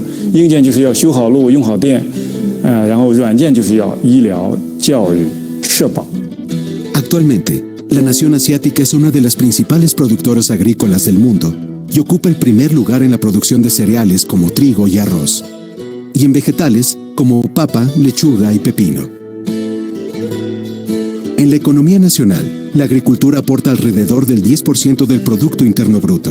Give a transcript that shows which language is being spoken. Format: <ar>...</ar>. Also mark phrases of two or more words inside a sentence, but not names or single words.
<zh>硬件就是要修好路、用好电，然后软件就是要医疗、教育、社保。</zh> <es>Actualmente, la nación asiática es una de las principales productoras agrícolas del mundo y ocupa el primer lugar en la producción de cereales como trigo y arroz, y en vegetales como papa, lechuga y pepino. En la economía nacional, la agricultura aporta alrededor del 10% del Producto Interno Bruto.</es>